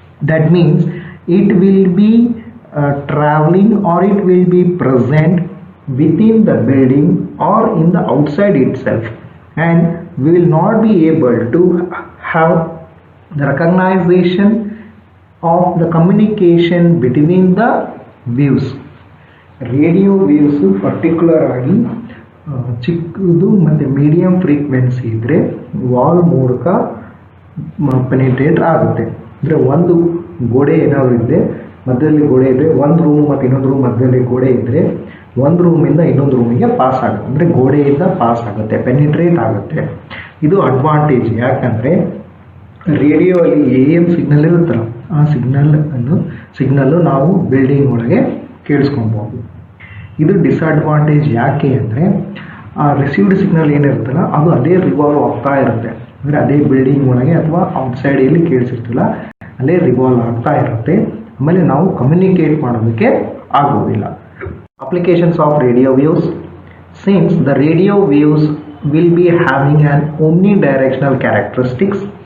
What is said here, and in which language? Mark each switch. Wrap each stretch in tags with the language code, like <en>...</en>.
<en>That means it will be traveling or it will be present within the building or in the outside itself, and we will not be able to have the recognition of the communication between the waves.</en> <kn>Radio waves particular ಆಗಿ ಚಿಕ್ಕದು ಮತ್ತು medium frequency ಇದ್ದರೆ wall ಮೂಲಕ penetrate ಆಗುತ್ತೆ. ಅಂದರೆ ಒಂದು ಗೋಡೆ ಏನಾದರೂ ಇದ್ದರೆ ಮಧ್ಯದಲ್ಲಿ ಗೋಡೆ ಇದ್ದರೆ ಒಂದು ರೂಮ್ ಮತ್ತು ಇನ್ನೊಂದು ರೂಮ್ ಮಧ್ಯದಲ್ಲಿ ಗೋಡೆ ಇದ್ದರೆ ಒಂದು ರೂಮಿಂದ ಇನ್ನೊಂದು ರೂಮಿಗೆ ಪಾಸ್ ಆಗುತ್ತೆ, ಅಂದರೆ ಗೋಡೆಯಿಂದ ಪಾಸ್ ಆಗುತ್ತೆ, ಪೆನಿಟ್ರೇಟ್ ಆಗುತ್ತೆ. ಇದು ಅಡ್ವಾಂಟೇಜ್. ಯಾಕಂದರೆ ರೇಡಿಯೋ ಅಲ್ಲಿ AM ಸಿಗ್ನಲ್ ಇರುತ್ತಲ್ಲ ಆ ಸಿಗ್ನಲ್ಲು ನಾವು ಬಿಲ್ಡಿಂಗ್ ಒಳಗೆ ಕೇಳಿಸ್ಕೊಬೋದು. ಇದು ಡಿಸ್ಅಡ್ವಾಂಟೇಜ್. ಯಾಕೆ ಅಂದರೆ ಆ ರಿಸೀವ್ಡ್ ಸಿಗ್ನಲ್ ಏನಿರುತ್ತಲ್ಲ ಅದು ಅದೇ ರಿವಾಲ್ವ್ ಆಗ್ತಾ ಇರುತ್ತೆ, ಅಂದರೆ ಅದೇ ಬಿಲ್ಡಿಂಗ್ ಒಳಗೆ ಅಥವಾ ಔಟ್ಸೈಡ್ ಎಲ್ಲಿ ಕೇಳಿಸಿರ್ತಿಲ್ಲ ಅಲ್ಲೇ ರಿವಾಲ್ವ್ ಆಗ್ತಾ ಇರುತ್ತೆ. ಆಮೇಲೆ ನಾವು ಕಮ್ಯುನಿಕೇಟ್ ಮಾಡೋದಕ್ಕೆ ಆಗೋದಿಲ್ಲ.</kn> <en>Applications of radio waves. Since the radio waves will be having an omnidirectional characteristics,</en>